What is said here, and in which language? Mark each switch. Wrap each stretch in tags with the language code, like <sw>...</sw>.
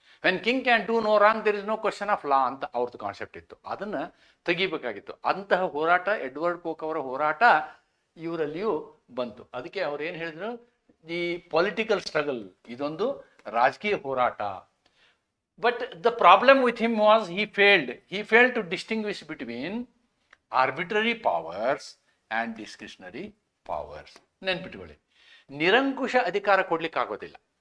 <en>when king can do no wrong, there is no question of law</en> <kn>ಅಂತ ಅವ್ರದ್ದು concept ಇತ್ತು. ಅದನ್ನು ತೆಗಿಬೇಕಾಗಿತ್ತು. ಅಂತಹ ಹೋರಾಟ, ಎಡ್ವರ್ಡ್ ಕೋಕ್ ಅವರ ಹೋರಾಟ ಇವರಲ್ಲಿಯೂ ಬಂತು. ಅದಕ್ಕೆ ಅವ್ರು ಏನು ಹೇಳಿದ್ರು?</kn> <en>the political struggle,</en> <kn>ಇದೊಂದು ರಾಜಕೀಯ ಹೋರಾಟ.</kn> <en>But the problem with him was he failed to distinguish between arbitrary powers and discretionary powers.</en> <kn>ನೆನ್ಪಿಟ್ಕೊಳ್ಳಿ, ನಿರಂಕುಶ ಅಧಿಕಾರ ಕೊಡ್ಲಿಕ್ಕಾಗೋದಿಲ್ಲ.</kn>